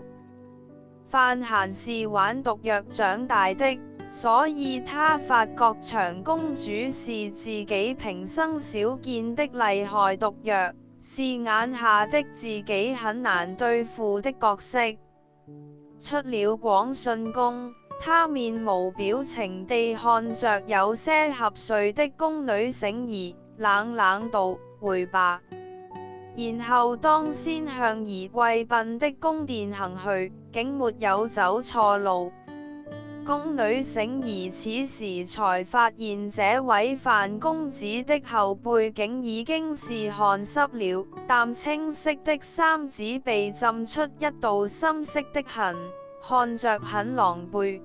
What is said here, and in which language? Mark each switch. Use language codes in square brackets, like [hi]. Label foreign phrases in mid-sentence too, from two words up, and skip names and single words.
[zh] 范閑是玩毒藥長大的，所以他發覺長公主是自己平生少見的厲害毒藥，是眼下的自己很難對付的角色。出了廣順宮，他面無表情地看着有些合睡的宮女醒兒，冷冷道：回吧。然後當先向儀貴賓的宮殿行去，竟沒有走錯路。宮女醒兒此時才發現這位范公子的後背竟已經是汗濕了，淡青色的衫子被浸出一道深色的痕，看着很狼狽。